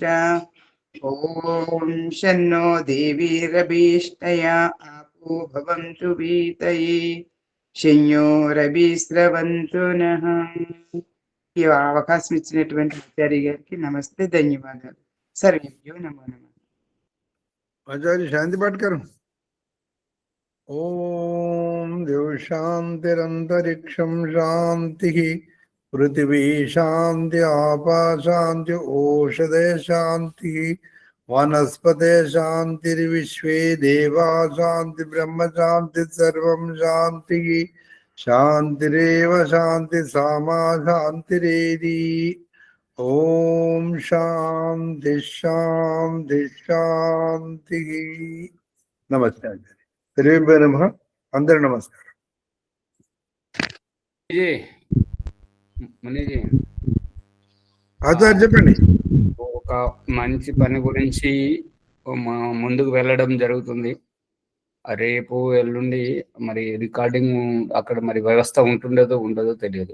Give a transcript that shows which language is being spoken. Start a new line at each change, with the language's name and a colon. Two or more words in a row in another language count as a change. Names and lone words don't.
Sanskrit: ఓం షన్నో దేవీరభీష్టయా ఆపో భవంతు పీతయే శన్యోరభిస్రవంతు నః.
Telugu: ఈ అవకాశం ఇచ్చినటువంటి ఆచార్య గారికి నమస్తే, ధన్యవాదాలు.
Sanskrit: సర్వేభ్యో నమో నమః.
Hindi: आचार्य शांति पाठ करो.
Sanskrit: ओम देव शांतिरंतरिक्षम शांति पृथ्वी शांति आपा शांति औषधे शांति वनस्पते शांतिर्विश्वे देवा शांति ब्रह्म शांति सर्वं शांति शांतिरेव शांति सामा शांतिरेधि. ओम शांति शांति शांति. नमस्ते आचार्य. सर्वेभ्यो नमः.
Hindi: अंदर नमस्कार.
Telugu: మునిజీ ఆచార్య చెప్పండి. ఒక మంచి పని గురించి ముందుకు వెళ్ళడం జరుగుతుంది. రేపు ఎల్లుండి మరి రికార్డింగ్ అక్కడ మరి వ్యవస్థ ఉంటుండదో ఉండదో తెలియదు.